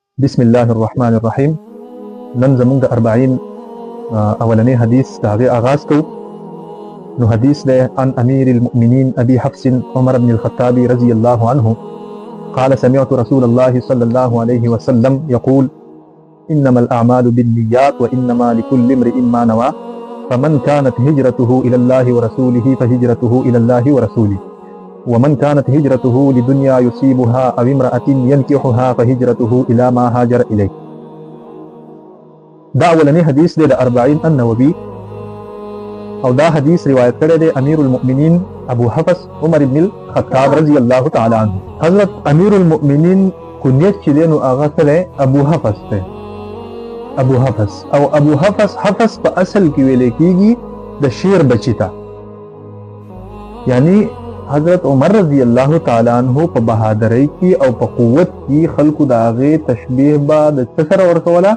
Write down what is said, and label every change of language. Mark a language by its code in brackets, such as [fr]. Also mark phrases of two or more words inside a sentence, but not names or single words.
[ar] بسم الله الرحمن الرحيم. [ps] نن زمونږ د 40 اولنی حدیث د هغې آغاز کوو. نو حدیث دی [ar] عن امیر المؤمنین ابي حفص عمر بن الخطاب رضي الله عنه قال سمعت رسول الله صلى الله عليه وسلم يقول انما الاعمال بالنيات وانما لكل امرئ ما نوى فمن كانت هجرته الى الله ورسوله فهجرته الى الله ورسوله ومن كانت هجرته لدنيا يصيبها او امرأة ينكحها فهجرته الى ما هاجر اليه. [ps] دا اولنی حدیث دی د 40 النووي او دا حدیث روایت کړی دی [ar] امیر المؤمنین [ps] ابو حفص عمر بن الخطاب [ar] رضی الله تعالی عنه. [ps] حضرت [ar] امیر المؤمنین [ps] کنیت چې دی نو هغه څه دی؟ ابو حفص دی. ابو حفص او ابو حفص په اصل کې ویل کېږي د شیر بچی ته، یعنی حضرت عمر [ar] رضی الله تعالی عنہ [ps] په بهادرۍ کې او په قوت کې خلکو د هغې تشبیه به د څه سره ورکوله؟